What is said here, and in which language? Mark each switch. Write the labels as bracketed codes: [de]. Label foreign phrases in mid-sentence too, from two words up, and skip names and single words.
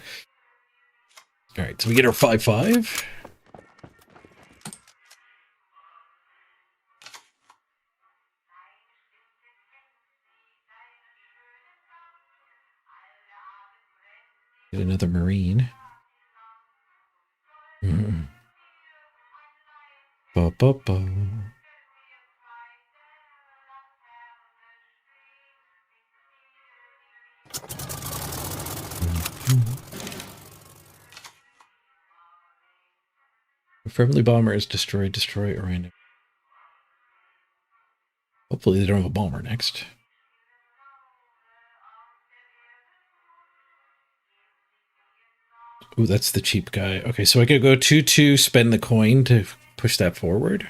[en] All right, so we get our 5/5. Get another Marine. Ba, ba, ba. A friendly bomber is destroy, or random. Hopefully they don't have a bomber next. Ooh, that's the cheap guy. Okay, so I could go 2/2, spend the coin to push that forward.